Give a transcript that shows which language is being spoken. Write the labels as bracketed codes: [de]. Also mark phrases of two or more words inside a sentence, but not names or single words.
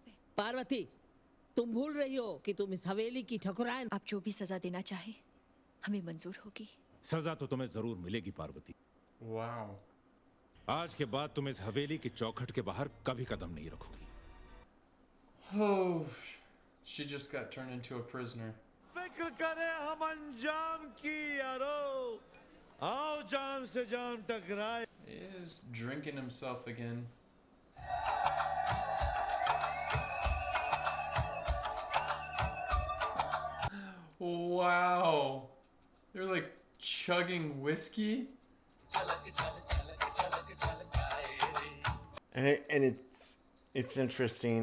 [hi] पार्वती, तुम भूल रही हो कि तुम इस हवेली की ठकुराइन। आप जो भी सजा देना चाहे, हमें मंजूर होगी। सजा तो तुम्हें जरूर मिलेगी पार्वती। [en] Wow. [hi] आज के बाद तुम इस हवेली की चौखट के बाहर कभी कदम नहीं रखोगी। [en] Oh, she just got turned into a prisoner. [hi] फिक्र करे हम अंजाम की यारो, आओ जाम से जाम टकराए. [en] He is drinking himself again. Wow. They're like chugging whiskey. And it's interesting.